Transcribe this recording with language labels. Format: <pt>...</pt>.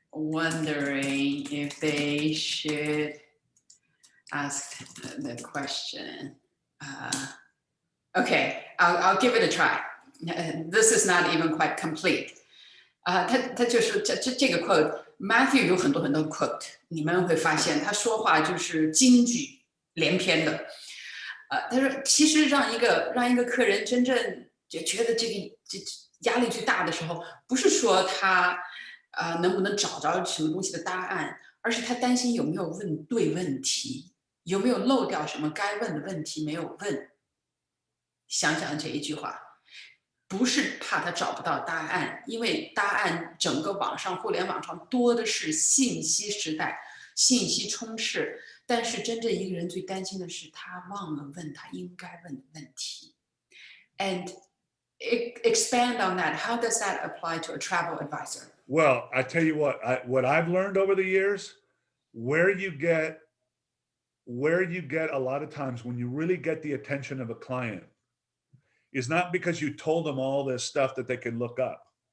<en>wondering if they should ask the question. Okay, I'll give it a try. This is not even quite complete.</en> <zh>他就是这个 quote Matthew 有很多 quote， 你们会发现他说话就是金句连篇的。他说其实让一个客人真正就觉得这压力最大的时候，不是说他能不能找着什么东西的答案，而是他担心有没有问对问题，有没有漏掉什么该问的问题没有问。想想这一句话，不是怕他找不到答案，因为答案整个网上互联网上多的是信息时代，信息充斥，但是真正一个人最担心的是他忘了问他应该问的问题。</zh> <en>And expand on that. How does that apply to a travel advisor? Well, I tell you what I've learned over the years, where you get a lot of times when you really get the attention of a client is not because you told them all this stuff that they can look up.</en>